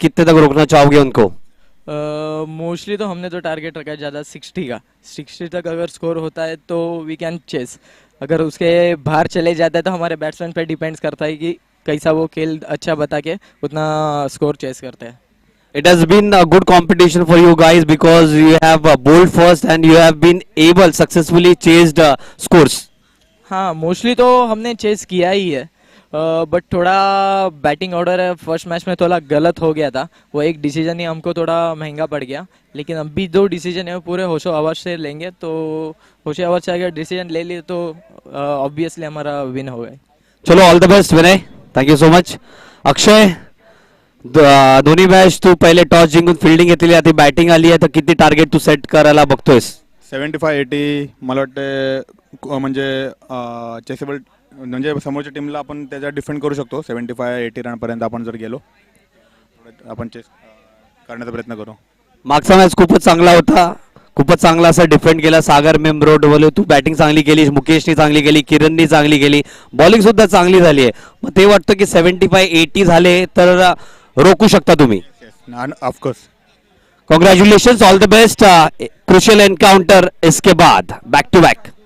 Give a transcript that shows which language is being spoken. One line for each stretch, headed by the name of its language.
Hindi: कितने तक रोकना चाहोगे उनको? मोस्टली तो हमने तो टारगेट रखा है ज़्यादा 60 का। 60 तक अगर स्कोर होता है तो
English: We can chase.
Hindi: अगर उसके बाहर चले जाता है तो हमारे बैट्समैन पे डिपेंड्स करता है कि कैसा वो खेल अच्छा बता के उतना स्कोर चेस करते हैं।
English: It has been a good competition for you guys because you have bowled first and you have been able successfully chased scores.
Hindi: हाँ, मोस्टली तो हमने चेस किया ही है, बट थोड़ा बैटिंग ऑर्डर है फर्स्ट मैच में थोड़ा गलत हो गया था। वो एक डिसीजन ही हमको थोड़ा महंगा पड़ गया, लेकिन अभी दो डिसीजन है वो पूरे होशो हवस से लेंगे। तो होशो हवस से अगर डिसीजन ले लिए तो ऑब्वियसली हमारा विन हो गए।
English: चलो all the best Vinay, thank you so much.
Marathi: अक्षय, दोन्ही मॅच तू पहिले टॉस जिंकून फिल्डिंग घेतलेली, आता बॅटिंग आली आहे, तर किती टार्गेट तू सेट करायला बघतोयस? 75-80 मला वाटतं म्हणजे चेसेबल, म्हणजे समोरच्या टीमला आपण त्याच्यात डिफेंड करू शकतो. 75-80 रनपर्यंत आपण जर गेलो आपण चेस करण्याचा प्रयत्न करू. मागचा मॅच खूपच चांगला होता, खूपच चांगला असा डिफेंड केला. सागर मेमरोड बोले तू बॅटिंग चांगली केली, मुकेशनी चांगली केली, किरणनी चांगली केली, बॉलिंग सुद्धा चांगली झाली आहे. मग ते वाटतं की 75-80 झाले तर रोकू शकता तुम्ही?
English: Of course. Congratulations, all the best.
Hindi: Crucial encounter इसके बाद बैक टू बैक.